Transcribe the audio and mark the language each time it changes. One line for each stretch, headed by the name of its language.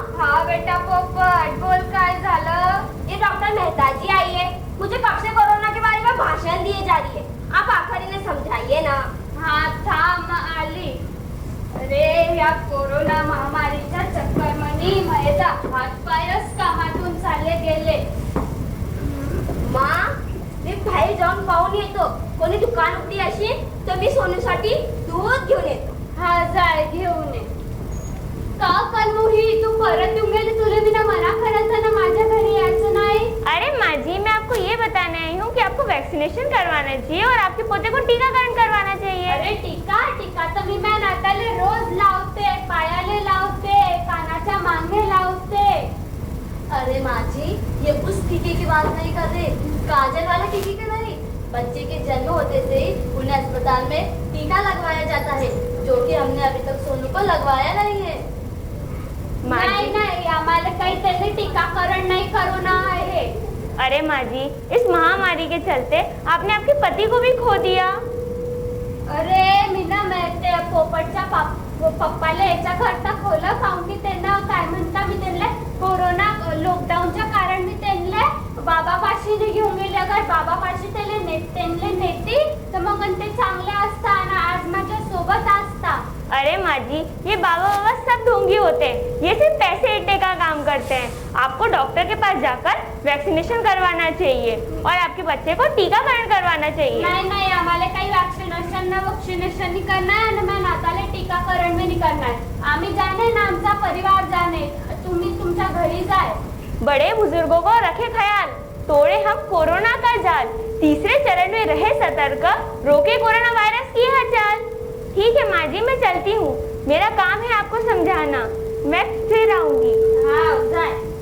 Marathi: हाँ बेटा पोपट, बोल काय झालं?
Hindi: ये डॉक्टर मेहता जी आई है, मुझे कब से कोरोना के बारे में भाषण दिए जा रही है। आप आखिर इन्हें समझाइए ना।
Marathi: हाँ थांब आली. अरे या कोरोना महामारीच्या चक्करमनी माझा हातपायच कामातून चालले गेले. माँ, मी बाहेर जाऊन पाहून येतो. कोणी दुकान उघडी असेल तर मी सोनूसाठी दूध घेऊन येतो. हा जाय घेऊन ये. का कलमुही तू परत येऊन गेली? तुला बिना मना करायचं ना माझ्या घरी यायचं नाही?
Hindi: अरे माँ जी, मैं आपको ये बताने आई हूँ कि आपको वैक्सीनेशन करवाना चाहिए और आपके पोते को टीकाकरण करवाना चाहिए।
Marathi: अरे टीका तर मी माझ्या नाताले रोज लावते, पायाले लावते, कानाच्या मागे लावते.
Hindi: अरे माँ जी, ये उस टीके की बात नहीं कर रहे, काजल वाले टीके की नहीं। बच्चे के जन्म होते से ही उन्हें अस्पताल में टीका लगवाया जाता है, जो कि हमने अभी तक सोनू को लगवाया नहीं है।
Marathi: नाही नाही, आम्हाला काही त्याचे टीकाकरण नाही करू आहे.
Hindi: अरे माँ जी, इस महामारी के चलते आपने आपके पति को भी खो दिया।
Marathi: अरे मी ना ते पोपटच्या पप्पाला याच्या करता खोलं काऊन की त्यांना काय म्हणता, मी त्यांना कोरोना लॉकडाऊनच्या कारण मी त्यांना बाबापाशी घेऊन गेले. अगर बाबापाशी त्यांना नेती तर मग ते चांगले असता आणि आज माझ्या सोबत असता.
Hindi: अरे माँ जी, ये बाबा बाबा सब ढोंगी होते हैं, ये सिर्फ पैसे इट्टे का काम करते हैं। आपको डॉक्टर के पास जाकर वैक्सीनेशन करवाना चाहिए और आपके बच्चे को टीकाकरण करवाना चाहिए।
Marathi: नाही नाही, आम्हाला काही वॅक्सिनेशन नाही करणार आणि माझ्या नाताला टीकाकरण नाही करणार. आम्ही जाणे ना, आमचा परिवार जाणे, तुम्ही तुमच्या घरी जाय.
Hindi: बड़े बुजुर्गों को रखे ख्याल, तोड़े हम कोरोना का जाल, तीसरे चरण में रहे सतर्क, रोके कोरोना वायरस की हलचल। ठीक है माँ जी, मैं चलती हूँ, मेरा काम है आपको समझाना, मैं फिर आऊंगी। हाँ जाए.